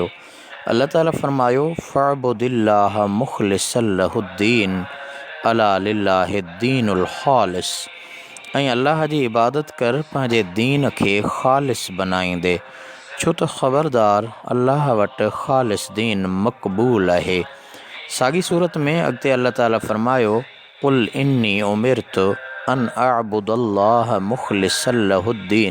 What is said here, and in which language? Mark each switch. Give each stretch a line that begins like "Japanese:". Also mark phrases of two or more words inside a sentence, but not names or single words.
Sindhi: अल्लाह ताला फ़रमायो
Arabic: فاعبد الله مخلصا له الدين ألا لله الدين الخالص.
Sindhi: ऐं अल्लाह जी इबादत कर पंहिंजे दीन खे ख़ालिस बनाईंदे, छो त ख़बरदार अल्लाह वटि ख़ालिस दीन मक़बूल आहे। साॻी सूरत में अॻिते अल्लाह ताला फ़रमायो
Arabic: قل إني أمرت أن أعبد الله مخلصا له الدين.